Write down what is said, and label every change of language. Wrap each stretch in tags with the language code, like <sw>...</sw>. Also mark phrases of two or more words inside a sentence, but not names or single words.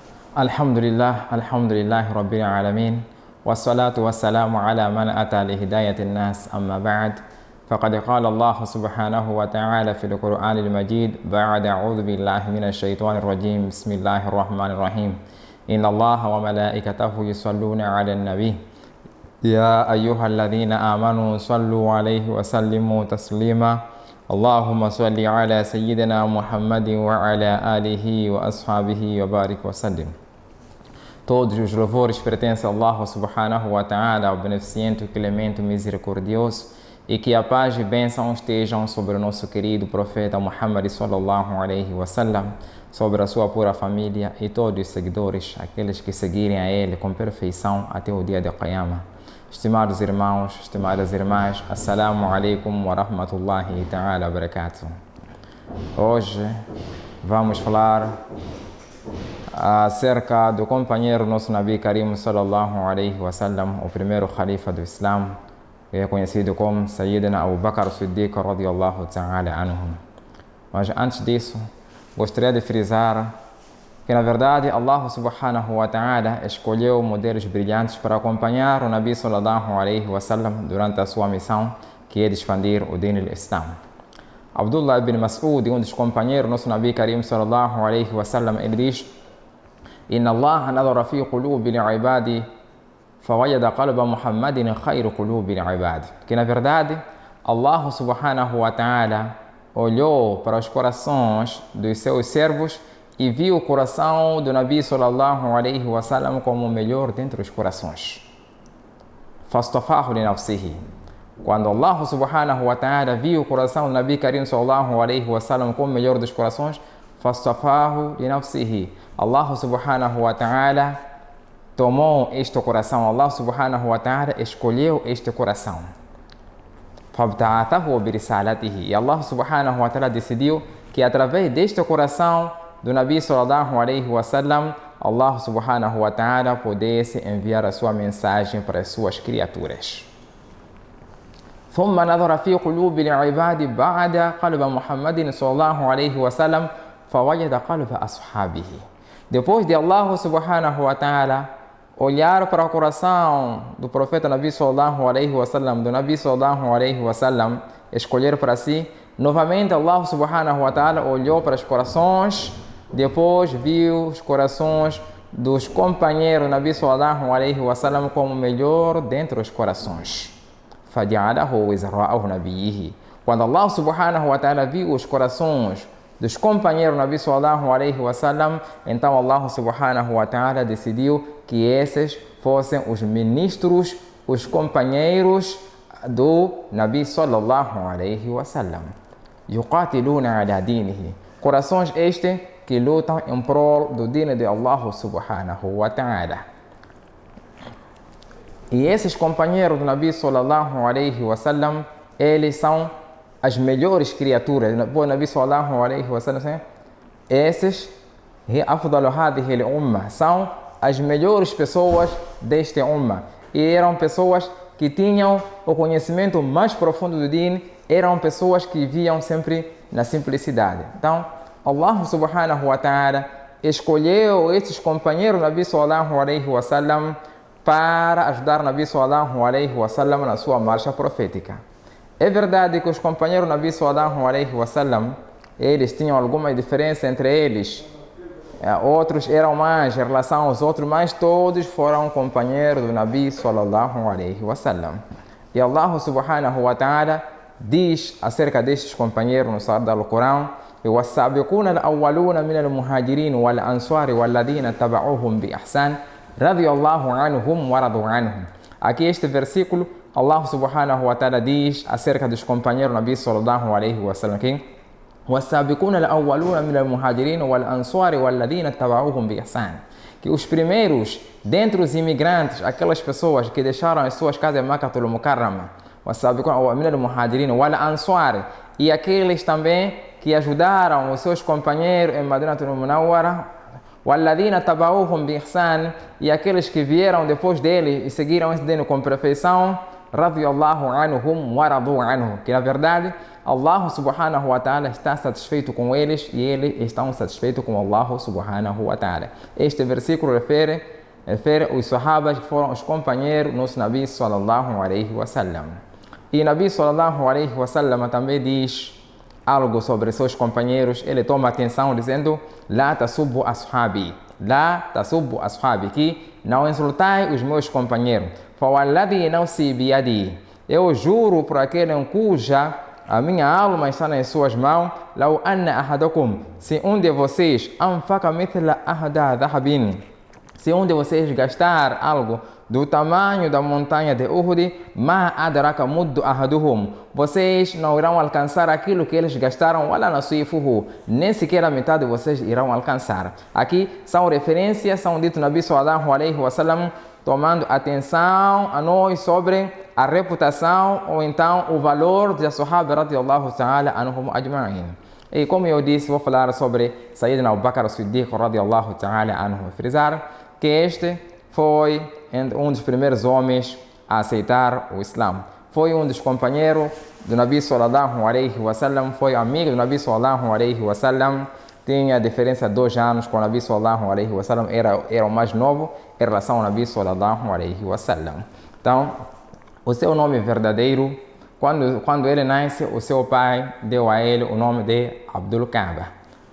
<ar>الحمد لله رب العالمين. والصلاة والسلام على من أتى لهداية الناس أما بعد. فقد قال الله سبحانه وتعالى في القرآن المجيد بعد أعوذ بالله من الشيطان الرجيم بسم الله الرحمن الرحيم إن الله وملائكته يصلون على النبي يا أيها الذين آمنوا صلوا عليه وسلموا تسليما اللهم صل على سيدنا محمد وعلى آله وأصحابه وبارك وسلم.</ar> <pt>Todos os louvores pertencem a Allah</pt> <ar>سبحانه وتعالى,</ar> <pt>o beneficente, o clemente, o misericordioso, e que a paz e bênção estejam sobre o nosso querido profeta Muhammad</pt> <ar>صلى الله عليه وسلم,</ar> <pt>sobre a sua pura família e todos os seguidores, aqueles que seguirem a ele com perfeição até o dia de Qiyamah. Estimados irmãos, estimadas irmãs,</pt> <ar>السلام عليكم ورحمة الله تعالى وبركاته.</ar> <pt>Hoje vamos falar acerca do companheiro nosso</pt> <ar>النبي الكريم صلى الله عليه وسلم,</ar> <pt>o primeiro Khalifa do Islã, que é conhecido como Sayyidina Abu Bakr Siddiq</pt> <ar>رضي الله تعالى عنه.</ar> <pt>Mas antes disso, gostaria de frisar que na verdade Allah</pt> <ar>سبحانه وتعالى</ar> <pt>escolheu modelos brilhantes para acompanhar o</pt> <ar>النبي صلى الله عليه وسلم</ar> <pt>durante a sua missão, que é de expandir o</pt> <ar>دين الإسلام.</ar> <pt>Abdullah ibn Mas'ud, um dos companheiros nosso</pt> <ar>النبي الكريم صلى الله عليه وسلم,</ar> <pt>ele diz:</pt> <ar>إن الله نظر في قلوب العباد فوجد قلب محمد خير قلوب العباد.</ar> <pt>Que na verdade Allah</pt> <ar>سبحانه وتعالى</ar> <pt>olhou para os corações dos seus servos e viu o coração do</pt> <ar>النبي صلى الله عليه وسلم</ar> <pt>como o melhor dentre os corações.</pt> <ar>فاصطفاه لنفسه.</ar> <pt>Quando Allah</pt> <ar>سبحانه وتعالى</ar> <pt>viu o coração do</pt> <ar>النبي الكريم صلى الله عليه وسلم</ar> <pt>como o melhor dos corações,</pt> <ar>فاصطفاه لنفسه.</ar> <pt>Allah</pt> <ar>سبحانه وتعالى</ar> <pt>tomou este coração, Allah</pt> <ar>سبحانه وتعالى</ar> <pt>escolheu este coração.</pt> <ar>فابتعثه برسالته.</ar> <pt>E Allah</pt> <ar>سبحانه وتعالى</ar> <pt>decidiu que através deste coração do</pt> <ar>النبي صلى الله عليه وسلم,</ar> <pt>Allah</pt> <ar>سبحانه وتعالى</ar> <pt>pudesse enviar a sua mensagem para as suas criaturas.</pt> <ar>ثم نظر في قلوب العباد بعد قلب محمد صلى الله عليه وسلم فوجد قلب أصحابه.</ar> <pt>Depois de Allah</pt> <ar>سبحانه وتعالى</ar> <pt>olhar para o coração do profeta</pt> <ar>النبي صلى الله عليه وسلم,</ar> <pt>do</pt> <ar>النبي صلى الله عليه وسلم,</ar> <pt>escolher para si, novamente Allah</pt> <ar>سبحانه وتعالى</ar> <pt>olhou para os corações, depois viu os corações dos companheiros</pt> <ar>النبي صلى الله عليه وسلم</ar> <pt>como melhor dentre os corações.</pt> <ar>فَجَعَلَهُ وِزْرَاءَهُ نَبِيِّهِ.</ar> <pt>Quando Allah</pt> <ar>سبحانه وتعالى</ar> <pt>viu os corações dos companheiros</pt> <ar>النبي صلى الله عليه وسلم,</ar> <pt>então Allah</pt> <ar>سبحانه وتعالى</ar> <pt>decidiu que esses fossem os ministros, os companheiros do</pt> <ar>النبي صلى الله عليه وسلم. يُقَاتِلُونَ عَلَى دِينِهِ.</ar> <pt>Corações este que lutam em prol do dino de Allah</pt> <ar>سبحانه وتعالى.</ar> <pt>E esses companheiros do</pt> <ar>النبي صلى الله عليه وسلم,</ar> <pt>eles são as melhores criaturas.</pt> <ar>O النبي صلى الله عليه وسلم, esses أفضل هذه الأمة,</ar> <pt>são as melhores pessoas deste umma. E eram pessoas que tinham o conhecimento mais profundo do din, eram pessoas que viviam sempre na simplicidade. Então, Allah</pt> <ar>سبحانه وتعالى</ar> <pt>escolheu esses companheiros do</pt> <ar>النبي صلى الله عليه وسلم</ar> <pt>para ajudar o</pt> <ar>النبي صلى الله عليه وسلم</ar> <pt>na sua marcha profética. É verdade que os companheiros do</pt> <ar>النبي صلى الله عليه وسلم,</ar> <pt>eles tinham alguma diferença entre eles. Outros eram mais em relação aos outros, mas todos foram companheiros do</pt> <ar>النبي صلى الله عليه وسلم.</ar> <pt>E Allah</pt> <ar>سبحانه وتعالى</ar> <pt>diz acerca destes companheiros no Sagrado Alcorão:</pt> <ar>وَالسَّابِقُونَ الْأَوَّلُونَ مِنَ الْمُهَاجِرِينَ وَالْأَنصَارِ وَالَّذِينَ تَبَعُوهُمْ بِإِحْسَانٍ رضي الله عنهم ورضوا عنهم.</ar> <pt>Aqui este versículo,</pt> <ar>الله سبحانه وتعالى</ar> <pt>diz acerca dos companheiros</pt> <ar>النبي صلى الله عليه وسلم que وَالسَّابِقُونَ الْأَوَّلُونَ مِنَ الْمُهَاجِرِينَ وَالْأَنصَارِ وَالَّذِينَ تَبَعُوهُمْ بِإِحْسَانٍ.</ar> <pt>Que os primeiros dentre os imigrantes, aquelas pessoas que deixaram as suas casas em Makkatul Mukarrama,</pt> <ar>وَالسَّابِقُونَ مِنَ الْمُهَاجِرِينَ وَالْأَنصَارِ,</ar> <pt>e aqueles também que ajudaram os seus companheiros em Madinatul Munawwara,</pt> <ar>وَالَّذِينَ تَبَعُوهُمْ بِإِحْسَانٍ,</ar> <pt>e aqueles que vieram depois dele e seguiram esse dino com perfeição,</pt> <ar>رضي الله عنهم ورضوا عنه.</ar> <pt>Que na verdade Allah</pt> <ar>سبحانه وتعالى</ar> <pt>está satisfeito com eles e eles estão satisfeitos com Allah</pt> <ar>سبحانه وتعالى.</ar> <pt>Este versículo refere os sahabas que foram os companheiros do nosso</pt> <ar>النبي صلى الله عليه وسلم.</ar> <pt>E</pt> <ar>النبي صلى الله عليه وسلم</ar> <pt>também diz algo sobre seus companheiros. Ele toma atenção dizendo:</pt> <ar>لا تسبوا أصحابي، لا تسبوا أصحابي,</ar> <pt>que não insultai os meus companheiros.</pt> <ar>فوالذي نفسي بيده,</ar> <pt>eu juro por aquele em cuja a minha alma está nas suas mãos.</pt> <ar>لو أن أحدكم,</ar> <pt>se um de vocês</pt> <ar>أنفق مثل أحد ذهبا,</ar> <pt>se um de vocês gastar algo do tamanho da montanha de Uhud,</pt> <ar>ما أدرك مد أحدهم,</ar> <pt>vocês não irão alcançar aquilo que eles gastaram,</pt> <ar>ولا نصيفه,</ar> <pt>nem sequer a metade de vocês irão alcançar. Aqui são referências, são ditos</pt> <ar>النبي صلى الله عليه وسلم,</ar> <pt>tomando atenção a nós sobre a reputação ou então o valor de Sahaba</pt> <ar>رضي الله تعالى عنهم أجمعين.</ar> <pt>E como eu disse, vou falar sobre Sayyidina Abu Bakr as-Siddiq</pt> <ar>رضي الله تعالى عنه.</ar> <pt>Frisar que este foi um dos primeiros homens a aceitar o Islã. Foi um dos companheiros do</pt> <ar>النبي صلى الله عليه وسلم,</ar> <pt>foi amigo do</pt> <ar>النبي صلى الله عليه وسلم.</ar> <pt>Tinha diferença de 2 anos com o</pt> <ar>النبي صلى الله عليه وسلم,</ar> <pt>era o mais novo em relação ao</pt> <ar>النبي صلى الله عليه وسلم.</ar> <pt>Então, o seu nome verdadeiro, quando ele nasce, o seu pai deu a ele o nome de Abdul Kaaba.</pt>